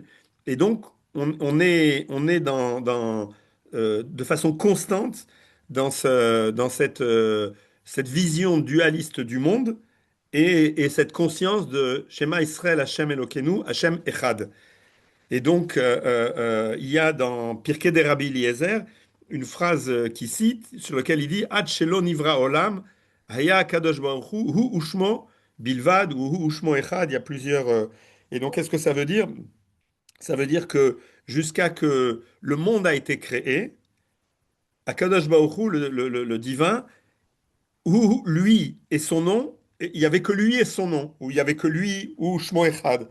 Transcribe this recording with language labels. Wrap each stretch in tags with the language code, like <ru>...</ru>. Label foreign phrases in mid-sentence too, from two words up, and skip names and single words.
<fr>Et donc, on est de façon constante dans cette vision dualiste du monde et cette conscience de</fr> <he>שמע ישראל השם אלוקינו השם אחד.</he> <fr>Et donc, il y a dans Pirkei de Rabbi Eliezer une phrase qui cite, sur laquelle il dit</fr> <he>עד שלא נברא עולם היה קדוש ברוך הוא ושמו בלבד,</he> <fr>ou</fr> <he>הוא ושמו אחד.</he> <fr>Il y a plusieurs. Et donc, qu'est-ce que ça veut dire? Ça veut dire que jusqu'à que le monde a été créé,</fr> <he>הקדוש ברוך הוא,</he> <fr>le divin, où lui et son nom, il y avait que lui et son nom, ou il y avait que lui, ou</fr> <he>שמו אחד.</he>